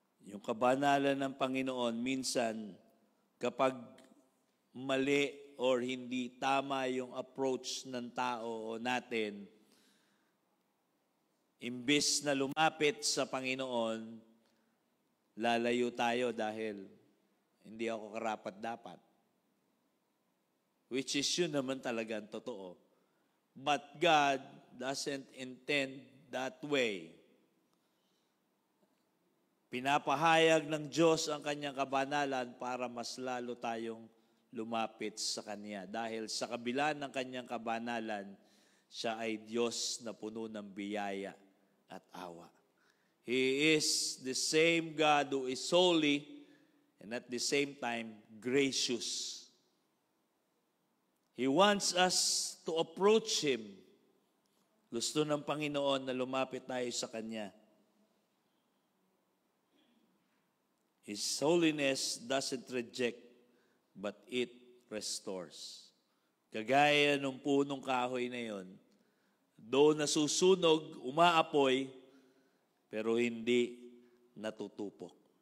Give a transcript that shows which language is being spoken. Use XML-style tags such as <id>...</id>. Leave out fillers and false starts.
<tl>Yung kabanalan ng Panginoon, minsan, kapag mali or hindi tama yung approach ng tao o natin, imbis na lumapit sa Panginoon, lalayo tayo dahil hindi ako karapat-dapat.</tl> <en>Which is</en> <tl>yun naman talagang totoo.</tl> <en>But God doesn't intend that way.</en> <tl>Pinapahayag ng Diyos ang kanyang kabanalan para mas lalo tayong lumapit sa Kanya. Dahil sa kabila ng kanyang kabanalan, siya ay Diyos na puno ng biyaya at awa.</tl> <en>He is the same God who is holy and at the same time gracious. He wants us to approach Him.</en> <tl>Gusto ng Panginoon na lumapit tayo sa Kanya.</tl> <en>His holiness doesn't reject, but it restores.</en> <tl>Kagaya ng punong kahoy na yon, doon nasusunog, umaapoy, pero hindi natutupok.</tl>